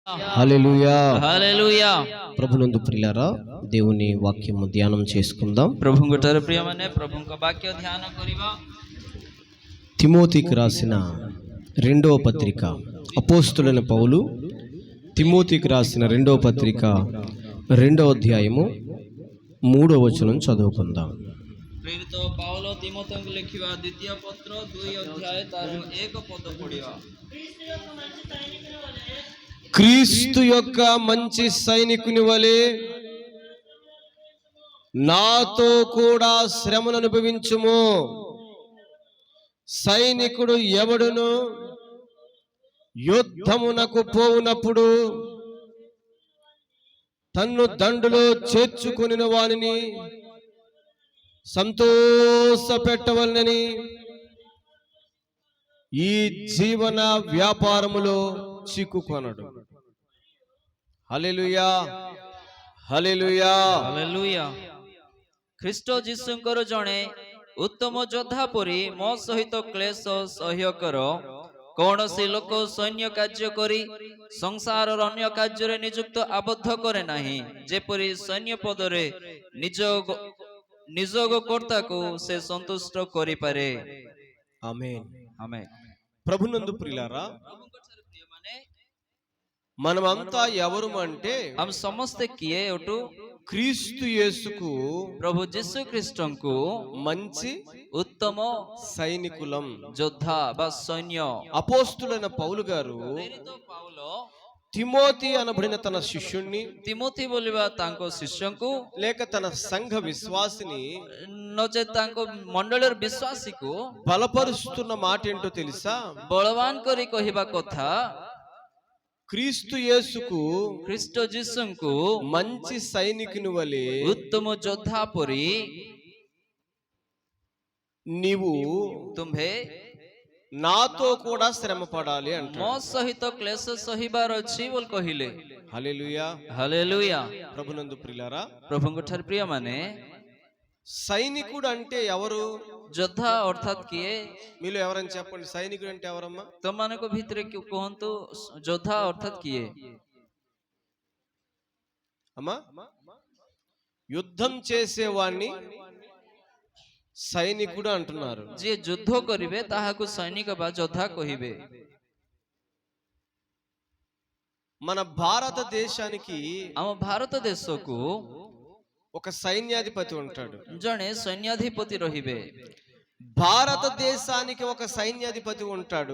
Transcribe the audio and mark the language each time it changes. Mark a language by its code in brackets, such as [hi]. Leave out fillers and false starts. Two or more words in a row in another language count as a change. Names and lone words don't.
[te] హల్లెలూయా హల్లెలూయా ప్రభునందు ప్రియులారా దేవుని వాక్యము ధ్యానం చేసుకుందాం. [or] ప్రభుଙ୍କର ପ୍ରିୟମାନେ ପ୍ରଭୁଙ୍କ ବାକ୍ୟ ଧ୍ୟାନ କରିବା। [te] తిమోతికి రాసిన రెండవ పత్రిక, అపోస్తులైన పౌలు తిమోతికి రాసిన రెండవ పత్రిక 2వ అధ్యాయము 3వ వచనం చదువుకుందాం. [or] ପ୍ରେରିତ ପାଉଲ ତିମୋଥେଙ୍କୁ ଲେଖିବା ଦ୍ୱିତୀୟ ପତ୍ର 2 ଅଧ୍ୟାୟ ତାର 1 ପଦ ପଢ଼ିବା। [te] క్రీస్తు యొక్క మంచి సైనికుని వలె నాతో కూడా శ్రమను అనుభవించుము. సైనికుడు ఎవడును యుద్ధమునకు పోవునప్పుడు తన్ను దండులో చేర్చుకొనిన వానిని సంతోష పెట్టవలనని ఈ జీవన వ్యాపారములో చిక్కుకొనడు. హల్లెలూయా హల్లెలూయా [or] ହାଲେଲୁୟା। ଖ୍ରୀଷ୍ଟ ଯୀଶୁଙ୍କର ଜଣେ ଉତ୍ତମ ଯୋଦ୍ଧା ପରି ମୋ ସହିତ କ୍ଲେଶ ସହ୍ୟ କର। କୌଣସି ଲୋକ ସୈନ୍ୟ କାର୍ଯ୍ୟ କରି ସଂସାରର ଅନ୍ୟ କାର୍ଯ୍ୟରେ ନିଯୁକ୍ତ ଆବଦ୍ଧ କରେ ନାହିଁ, ଯେପରି ସୈନ୍ୟ ପଦରେ ନିଯୋଗ କର୍ତ୍ତାକୁ ସେ ସନ୍ତୁଷ୍ଟ କରିପାରେ। [te] ఆమేన్. ఆమేన్। ప్రభునందు ప్రియులారా, మనమంతా ఎవరు అంటే [or] हम ସମସ୍ତେ କିଏ ଅଟୁ? [te] క్రీస్తు యేసుకు [or] ପ୍ରଭୁ ଯୀଶୁ ଖ୍ରୀଷ୍ଟଙ୍କୁ [te] మంచి [or] ଉତ୍ତମ [te] సైనికులం. [or] ଯୋଦ୍ଧା ବା ସୈନ୍ୟ। [te] అపోస్తులైన పౌలు గారు [or] ପ୍ରେରିତ ପାଉଲ [te] తిమోతి అనబడిన తన శిష్యుణ్ణి [or] ତିମୋଥି ବୋଲିବା ତାଙ୍କ ଶିଷ୍ୟଙ୍କୁ [te] లేక తన సంఘ విశ్వాసిని [or] ନଚେତ୍ ତାଙ୍କ ମଣ୍ଡଳୀର ବିଶ୍ୱାସୀକୁ [te] బలపరుస్తున్న మాట ఏంటో తెలుసా? [or] ବଳବାନ କରି କହିବା କଥା, [te] క్రీస్తు యేసుకు [or] ଖ୍ରୀଷ୍ଟ ଯୀଶୁଙ୍କୁ [te] మంచి సైనికుని వలె [or] ଉତ୍ତମ ଯୋଦ୍ଧା ପରି [te] నీవు [or] ତୁମ୍ଭେ [te] నాతో కూడా శ్రమ పడాలి [or] ମୋ [te] అంటాడు. [or] ସହିତ କ୍ଲେଶ ସହିବାର ଅଛି ବୋଲି କହିଲେ। [te] హల్లెలూయా. [or] ହାଲେଲୁୟା। [te] ప్రభునందు ప్రియులారా, [or] ପ୍ରଭୁଙ୍କ ଠାରେ ପ୍ରିୟମାନେ, [te] సైనికుడు అంటే ఎవరు? [or] ଯୋଦ୍ଧା ଅର୍ଥାତ୍ କିଏ? [te] మీలో ఎవరని చెప్పండి, సైనికుడు అంటే ఎవరమ్మా? [or] ତମମାନଙ୍କ ଭିତରେ କୁହନ୍ତୁ, ଯୋଦ୍ଧା ଅର୍ଥାତ୍ କିଏ? [te] అమ్మా, యుద్ధం చేసేవాణ్ణి సైనికుడు అంటున్నారు. [or] ଯିଏ ଯୁଦ୍ଧ କରିବେ ତାହାକୁ ସୈନିକ ବା ଯୋଦ୍ଧା କହିବେ। [te] మన భారతదేశానికి [or] ଆମ ଭାରତ ଦେଶକୁ [te] ఒక సైన్యాధిపతి ఉంటాడు. [or] ଜଣେ ସୈନ୍ୟାଧିପତି ରହିବେ। [te] భారతదేశానికి ఒక సైన్యాధిపతి ఉంటాడు.